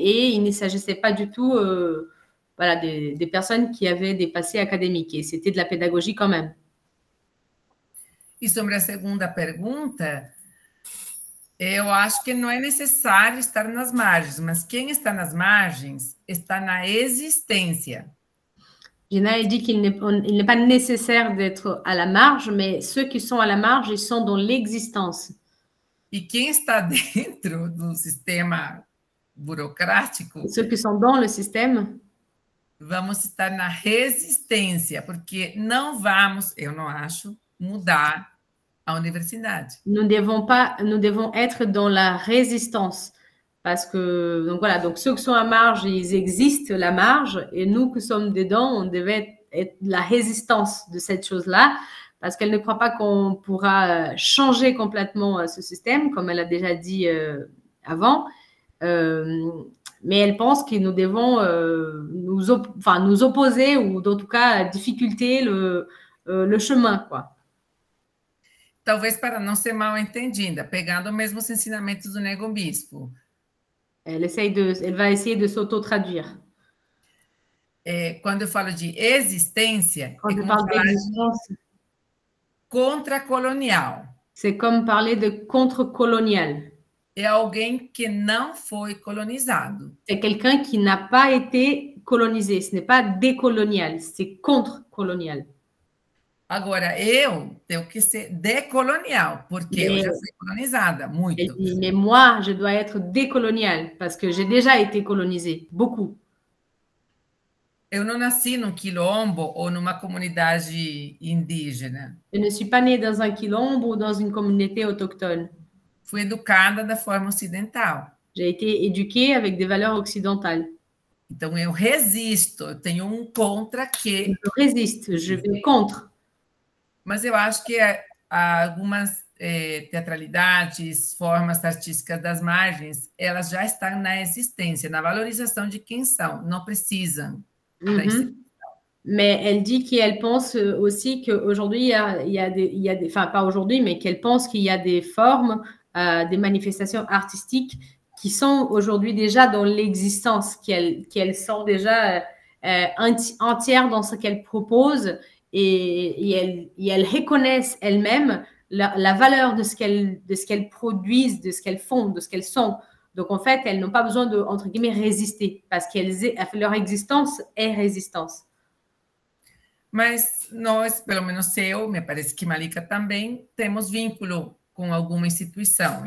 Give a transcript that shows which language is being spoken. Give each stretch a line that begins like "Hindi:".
French: Et il ne s'agissait pas du tout des personnes qui avaient des passés académiques. Et c'était de la pédagogie quand même.
Portuguese: E sobre a segunda pergunta, eu acho que não é necessário estar nas margens, mas quem está nas margens está na existência.
French: Gina dit qu'il n'est pas nécessaire d'être à la marge, mais ceux qui sont à la marge, ils sont dans l'existence.
Portuguese: E quem está dentro do sistema burocrático...
French: Ceux qui sont dans le système...
Portuguese: Vamos estar na resistência, porque não vamos, eu não acho, mudar a universidade.
French: Nous devons être dans la résistance. Parce que, donc voilà, donc ceux qui sont à marge, ils existent, la marge, et nous qui sommes dedans, on devait être la résistance de cette chose-là, parce qu'elle ne croit pas qu'on pourra changer complètement ce système, comme elle a déjà dit avant, mais elle pense que nous devons nous opposer, ou en tout cas, difficulter le chemin, quoi.
Portuguese: Talvez para não ser mal entendida, pegando mesmo os ensinamentos do Nego Bispo.
French: Elle va essayer de s'auto-traduire.
Portuguese: Quando eu falo de existência,
French: Quand je parle d'existence,
Portuguese: contracolonial.
French: C'est comme parler de contre-colonial.
Portuguese: É alguém que não foi colonizado.
French: C'est quelqu'un qui n'a pas été colonisé. Ce n'est pas décolonial, c'est contre-colonial.
Portuguese: Agora, eu tenho que ser decolonial, porque eu já fui colonizada, muito.
French: Elle dit, mais moi, je dois être décolonial, parce que j'ai déjà été colonisée, beaucoup.
Portuguese: Eu não nasci num quilombo ou numa comunidade indígena.
French: Je ne suis pas née dans un quilombo ou dans une communauté autochtone.
Portuguese: Fui educada da forma ocidental.
French: J'ai été éduquée avec des valeurs occidentales.
Portuguese: Então, eu resisto, eu tenho contra que...
French: Je résiste, je vais contre.
Portuguese: Mas eu acho que há algumas teatralidades, formas artísticas das margens, elas já estão na existência, na valorização de quem são, não precisam da instituição.
French: Mais elle dit qu'elle pense aussi qu'aujourd'hui, il y a des, enfin pas aujourd'hui, mais qu'elle pense qu'il y a des formes, des manifestations artistiques qui sont aujourd'hui déjà dans l'existence, qu'elles sont déjà entières dans ce qu'elles proposent et elles reconnaissent elles-mêmes la valeur de ce qu'elles produisent, de ce qu'elles font, de ce qu'elles sont. Donc, en fait, elles n'ont pas besoin de, entre guillemets, résister parce que leur existence est résistance.
Portuguese: Mas nós, pelo menos eu, me parece que Malika também, temos vínculo com alguma instituição.